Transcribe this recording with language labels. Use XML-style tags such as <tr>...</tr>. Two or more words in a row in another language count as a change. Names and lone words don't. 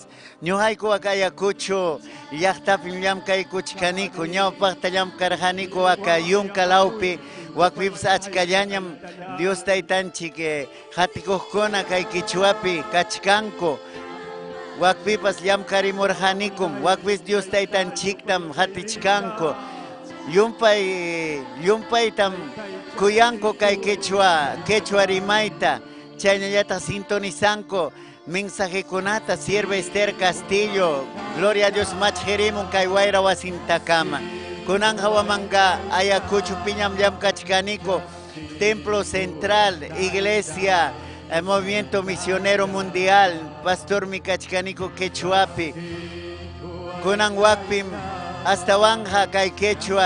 <qu>Ñuqayku waka Ayacucho llaqtapi llamkaykuchkaniku, ñawpaqta llamkarqaniku waka Yunkalawpi, wakpipas achkallañam Dios taytanchik hatikuqkuna kay Quechuapi kachkanku, wakpipas llamkarimurqanikum, wakpis Dios taytanchiktam hatichkanku, yumpaytam kuyanku kay Quechua rimayta, chaynallataq sintonizanku mensajekunata sierva Esther Castillo,</qu> <es>gloria a Dios</es> <qu>machjerimun kay wayra wasintakama. Kunanja Huamanga, Ayacucho piñam llamkachkaniku, Templo Central, Iglesia, Movimiento Misionero Mundial, Pastor Mikachkaniku Quechuapi, kunan wakpim hasta wanja kay Quechua,</qu>